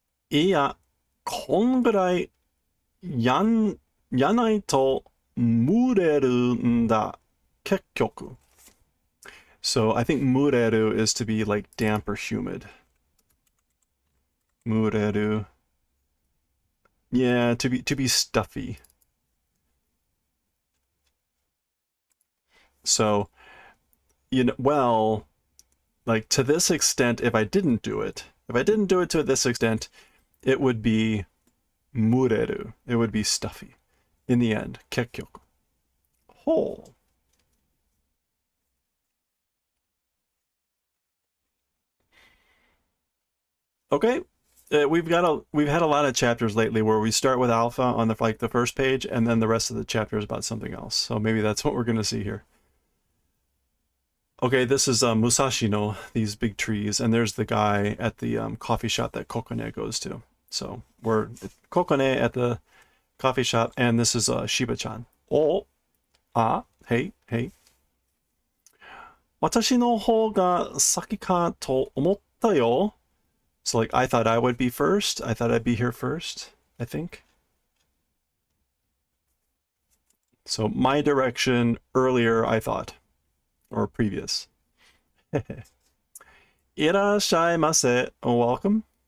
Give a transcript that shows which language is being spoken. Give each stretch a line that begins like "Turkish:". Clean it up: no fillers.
Japanese: いや、こんぐらいやないと蒸れるんだ、結局.
English: So I think mureru is to be like damp or humid. Mureru. Yeah, to be stuffy. So, well, like to this extent, if I didn't do it to this extent, it would be mureru. It would be stuffy. In the end, kekkyoku. Whole. Okay, we've had a lot of chapters lately where we start with alpha on the first page, and then the rest of the chapter is about something else. So maybe that's what we're gonna see here. Okay, this is Musashi no, these big trees, and there's the guy at the coffee shop that Kokone goes to. So we're Kokone at the coffee shop, and this is Shiba-chan. Oh, hey.
Japanese: 私の方が先かと思ったよ.
English: So like I thought I would be first. I thought I'd be here first, I think. So my direction earlier, I thought. Or previous.
Japanese: いらっしゃいませ.
English: Welcome.